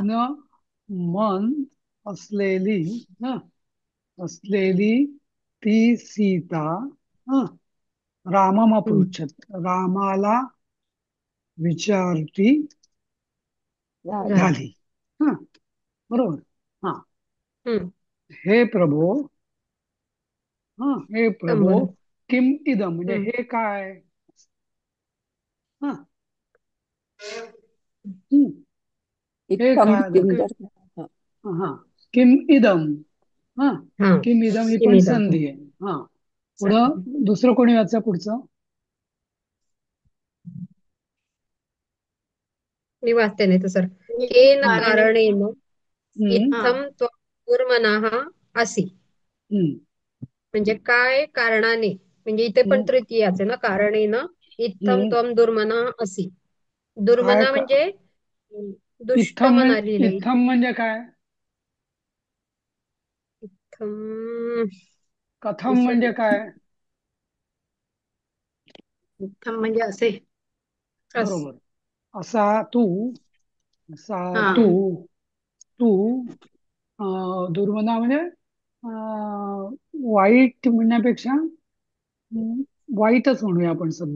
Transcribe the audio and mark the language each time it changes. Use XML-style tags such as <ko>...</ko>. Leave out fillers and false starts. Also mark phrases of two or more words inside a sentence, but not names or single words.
<mr>उग्न मन असलेली, हा, असलेली ती सीता, हा, हं. राममपृच्छत, रामाला विचारती झाली. झाली. झाली. हा, बरोबर. हा, हं.</mr> <sa>हे प्रभो, हा, हे प्रभो,</sa> <mr>संबोधन.</mr> <sa>किम इदम म्हणजे हं.</sa> <mr>हे काय. हा, हम्म, हे इत्थम काय किम नक्की. दर हा. हा,</mr> <sa>किम इदम. हा, हं. किम इदम</sa> <mr>ही पण किमिदम. संधी आहे. हा, पुढं चालेल. दुसरं कोणी वाचा पुढचं. मी वाचते नाही तर सर. केन हा, कारणे कारणेन हम्म, हा</mr> <sa>इत्थम त्वं दुर्मनाः असि. हम्म,</sa> <mr>म्हणजे काय कारणाने, म्हणजे इथे पण हम्म, तृतीयाच आहे ना,</mr> <sa>कारणेन इत्थम हम्म. त्वं दुर्मना असि.</sa> <mr>काय दुर्मना म्हणजे दुष्ट इत्थम मन आलेलं आहे. इत्थम म्हणजे काय? इत्थम कथम म्हणजे विसरले. काय? उत्तम म्हणजे असे. अस. बरोबर. असा तू, असा हा तू, तू दुर्मना म्हणजे वाईट म्हणण्यापेक्षा वाईटच म्हणूया आपण सध्या.</mr>